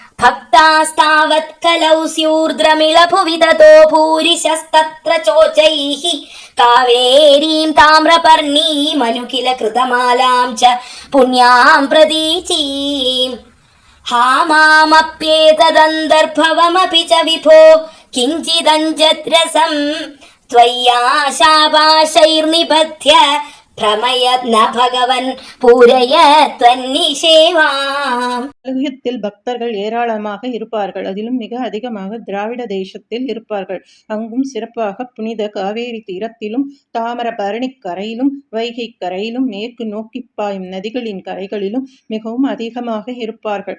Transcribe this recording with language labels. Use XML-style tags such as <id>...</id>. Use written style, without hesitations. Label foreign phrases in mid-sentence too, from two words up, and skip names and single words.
<sa>भक्तास्तावत् कलौ स्यूर्द्रमिळभुवि ततो भूरिशस्तत्र चोचैः कावेरीं ताम्रपर्णीमनु किल कृतमालां च पुण्यां प्रतीचीम् हा मामप्येतदन्तर्भवमपि च विभो किञ्चिदञ्जद्रसं त्वय्याशापाशैर्निबध्य भ्रमयन् न भगवन् पूरय त्वन्निषेवाम्.</sa> <ta>கலியுகத்தில் பக்தர்கள் ஏராளமாக இருப்பார்கள். அதிலும் மிக அதிகமாக திராவிட தேசத்தில் இருப்பார்கள். அங்கும் சிறப்பாக புனித காவேரி தீரத்திலும் தாமிரபரணி கரையிலும் வைகை கரையிலும் மேற்கு நோக்கி பாயும் நதிகளின் கரைகளிலும் மிகவும் அதிகமாக இருப்பார்கள்.</ta>